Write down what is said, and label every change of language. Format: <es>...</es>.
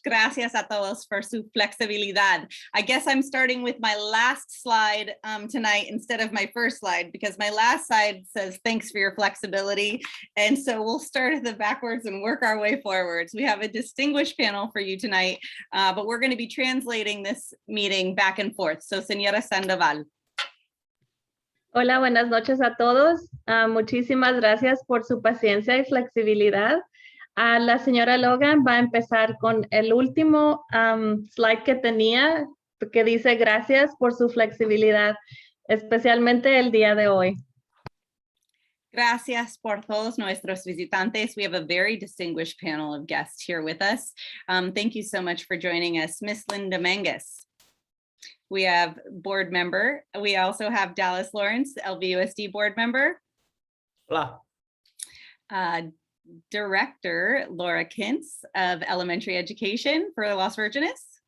<es>Gracias a todos for su flexibilidad.</es> <en>I guess I'm starting with my last slide tonight instead of my first slide, because my last slide says thanks for your flexibility. And so we'll start at the backwards and work our way forwards. We have a distinguished panel for you tonight, but we're going to be translating this meeting back and forth. So, Señora Sandoval.</en> <es>Hola, buenas noches a todos. Muchísimas gracias por su paciencia y flexibilidad. La señora Logan va a empezar con el último slide que tenía, que dice gracias por su flexibilidad, especialmente el día de hoy. Gracias por todos nuestros visitantes.</es> <en>We have a very distinguished panel of guests here with us. Thank you so much for joining us. Miss Linda Menges. We have board member. We also have Dallas Lawerence, LVUSD board member.</en> <es>Hola.</es> <en>Director Laura Kintz of elementary education for Las Virgenes.</en>